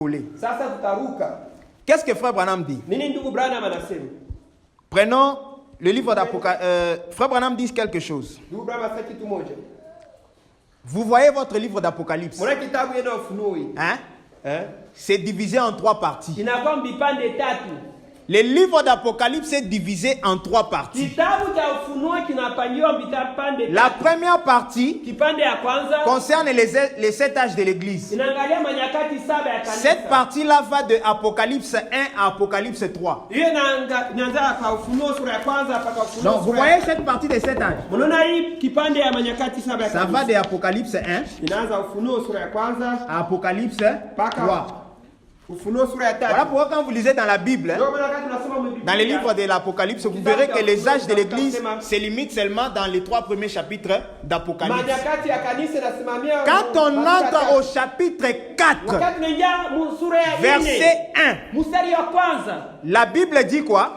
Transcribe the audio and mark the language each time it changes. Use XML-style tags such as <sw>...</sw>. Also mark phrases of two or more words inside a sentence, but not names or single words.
<sw>Sasa tutaruka.</sw> <fr>Qu'est-ce que Frère Branham dit?</fr> <sw>Nini ndugu Branham anasema?</sw> <fr>Prenons le livre d'Apocalypse. Frère Branham dit quelque chose.</fr> <sw>Ndugu Branham anasema kitu moja.</sw> <fr>Vous voyez votre livre d'Apocalypse?</fr> <sw>Mwana kitabu yenu Ufunuo hii.</sw> <fr>Hein? C'est divisé en 3 parties.</fr> <sw>Inakuwa vipande tatu.</sw> <fr>Le livre d'Apocalypse est divisé en 3 parties.</fr> <sw>Kitabu cha Ufunuo kinapangiwa vipande tatu.</sw> <fr>La première partie</fr> <sw>Kipande ya kwanza</sw> <fr>concerne les 7 âges de l'église.</fr> <sw>inaangalia manyakati 7 ya kanisa.</sw> <fr>Cette partie-là va de Apocalypse 1 à Apocalypse 3.</fr> <sw>Hiyo inaanza kwa Ufunuo sura ya kwanza mpaka Ufunuo.</sw> <fr>Donc vous voyez cette partie des 7 âges.</fr> <sw>Unaona hii kipande ya manyakati 7 ya kanisa.</sw> <fr>Ça va de Apocalypse 1</fr> <sw>inaanza Ufunuo sura ya kwanza</sw> <fr>à Apocalypse 3.</fr> <sw>Ufunuo sura ya 3.</sw> <fr>Voilà pourquoi quand vous lisez dans la Bible, dans les livres de l'Apocalypse, vous verrez que les âges de l'église se limitent seulement dans les 3 premiers chapitres d'Apocalypse. Quand on entre au chapitre 4, verset 1, la Bible dit quoi?</fr>